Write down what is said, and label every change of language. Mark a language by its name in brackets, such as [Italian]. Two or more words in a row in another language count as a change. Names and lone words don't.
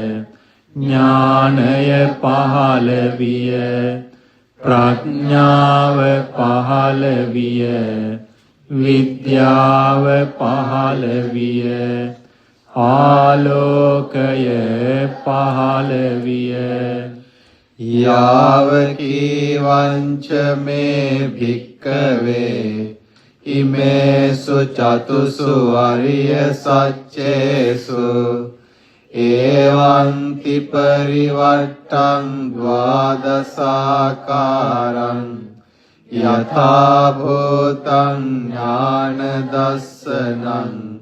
[Sinhala] ඥානය පහළ විය, ප්‍රඥාව පහළ විය, විද්‍යාව පහළ විය, ආලෝකය පහළ විය. [Pali] යාවකීවංච මේ භික්ඛවේ ඉමේසු චතුසු අරිය සච්චේසු එවං පරිවට්ටං ද්වාදසාකාරං යථා භූතං ඥාන දස්සනං